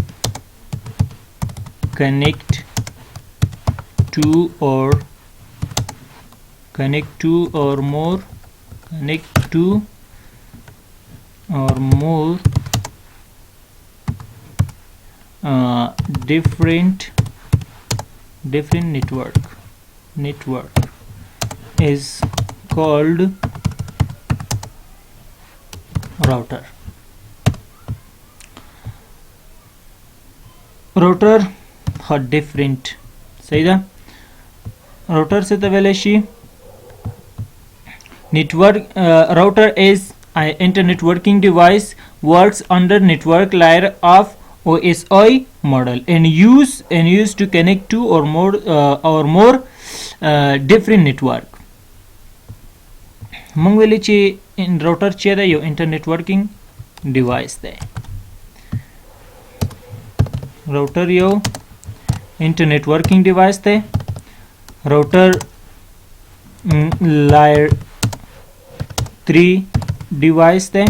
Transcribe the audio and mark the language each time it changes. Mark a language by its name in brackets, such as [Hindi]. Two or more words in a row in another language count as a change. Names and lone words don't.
[English] connect two or more different network is called router. Router are different, [Pashto] صحیح ده. router څه ته ویلی شي. [English] router is an internet working device, works under network layer of OSI model and used to connect two or more different network. [Pashto] مونږ ویلي چې راوټر چې دی یو [English] internet working device [Pashto] دی. راوټر یو [English] internet working device [Pashto] دی. راوټر [English] layer 3 device [Pashto] دی.